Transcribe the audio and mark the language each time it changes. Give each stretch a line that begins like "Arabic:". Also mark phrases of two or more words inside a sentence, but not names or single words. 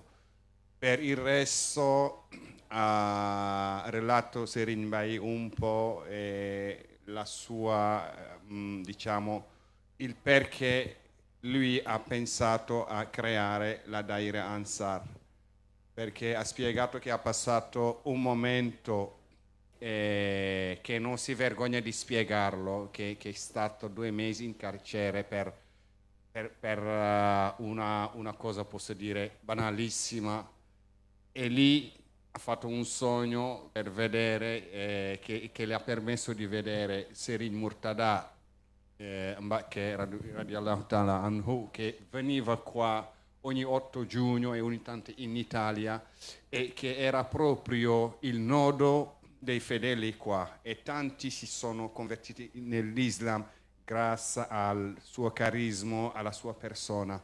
Italian: Per il resto ha relato Serin Bai un po' la sua, diciamo, il perché lui ha pensato a creare la Daira Ansar, perché ha spiegato che ha passato un momento che non si vergogna di spiegarlo, che è stato 2 mesi in carcere per una cosa, posso dire, banalissima, e lì ha fatto un sogno per vedere, che le ha permesso di vedere Serin Murtada, che
Arabic: رضي الله تعالى عنه,
Italian: che veniva qua ogni 8 giugno e ogni tanto in Italia, e che era proprio il nodo dei fedeli qua, e tanti si sono convertiti nell'Islam grazie al suo carisma, alla sua persona.